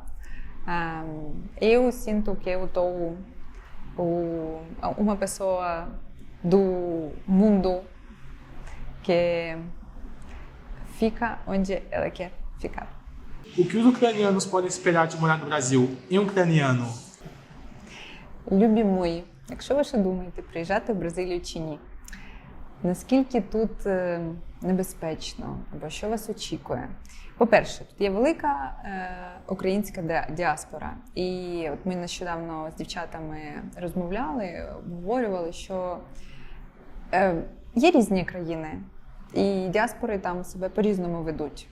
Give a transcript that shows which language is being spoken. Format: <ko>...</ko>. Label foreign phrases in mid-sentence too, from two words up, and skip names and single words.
<pt>Eu sinto que eu estou uma pessoa do mundo que fica onde ela quer ficar. O que os ucranianos podem esperar de morar no Brasil? Em ucraniano?</pt> <uk>Люблю мої. Якщо ви ще думаєте приїжджати в Бразилію чи ні, наскільки тут небезпечно, або що вас очікує? По-перше, тут є велика українська діаспора. І от ми нещодавно з дівчатами розмовляли, обговорювали, що є різні країни, і діаспори там себе по-різному ведуть.</uk>